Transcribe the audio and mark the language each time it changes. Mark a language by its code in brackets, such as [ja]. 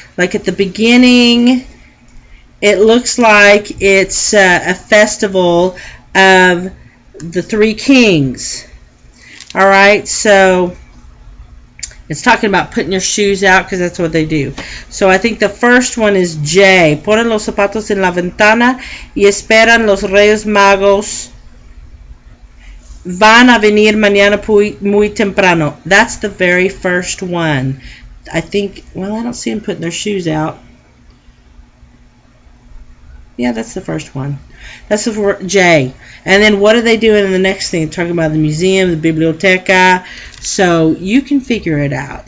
[en] Like at the beginning, it looks like it's a festival of the 3 kings. All right, so it's talking about putting your shoes out, because that's what they do. So I think the first one is J. [es] Ponen los zapatos en la ventana y esperan los Reyes Magos. Van a venir mañana muy temprano. [en] That's the very first one. I think, well, I don't see them putting their shoes out. Yeah, that's the first one. That's the J. And then what are they doing in the next thing? Talking about the museum, the biblioteca. So you can figure it out.